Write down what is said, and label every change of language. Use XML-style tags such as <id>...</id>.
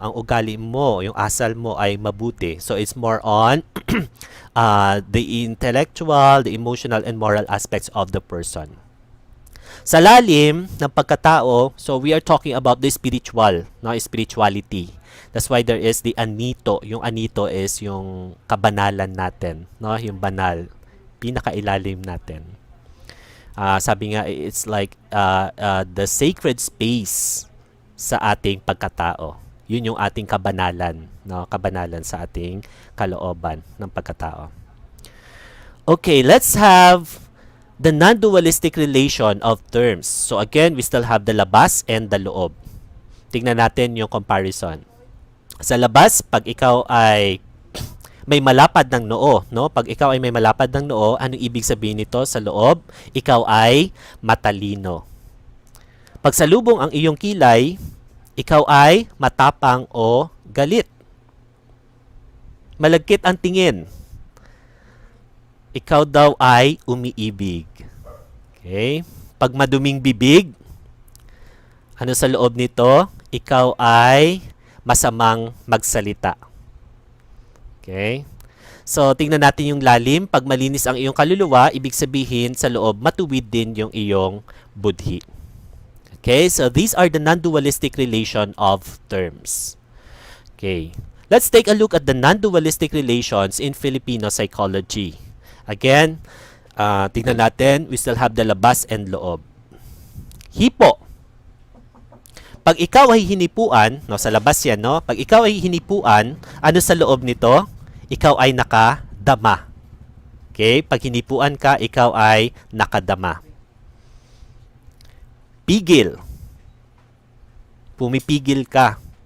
<tl>Ang ugali mo, yung asal mo ay mabuti.</tl> <en>So it's more on the intellectual, the emotional and moral aspects of the person.</en> <tl>Sa lalim ng pagkatao,</tl> <en>so we are talking about the spiritual, no? Spirituality. That's why there is the anito.</en> <tl>Yung anito is yung kabanalan natin, no? Yung banal, pinakailalim natin. Sabi nga,</tl> <en>it's like the sacred space</en> <tl>sa ating pagkatao. Yun yung ating kabanalan, no? Kabanalan sa ating kalooban ng pagkatao.</tl> <en>Okay, let's have the non-dualistic relation of terms. So again, we still have the labas and the loob.</en> <tl>Tingnan natin yung comparison. Sa labas, pag ikaw ay may malapad ng noo, no? Pag ikaw ay may malapad ng noo, anong ibig sabihin nito sa loob? Ikaw ay matalino. Pag salubong ang iyong kilay, ikaw ay matapang o galit. Malagkit ang tingin. Ikaw daw ay umiibig. Okay? Pag maduming bibig, ano sa loob nito? Ikaw ay masamang magsalita. Okay? So, tingnan natin yung lalim. Pag malinis ang iyong kaluluwa, ibig sabihin sa loob, matuwid din yung iyong budhi. Okay?</tl> <en>So, these are the non-dualistic relation of terms. Okay. Let's take a look at the non-dualistic relations in Filipino psychology. Again,</en> <tl>tingnan natin,</tl> <en>we still have the labas and loob.</en> <tl>Hipo. Pag ikaw ay hinipuan, no, sa labas yan, no? Pag ikaw ay hinipuan, ano sa loob nito? Ikaw ay nakadama. Okay? Pag hinipuan ka, ikaw ay nakadama. Pigil. Pumipigil ka.</tl>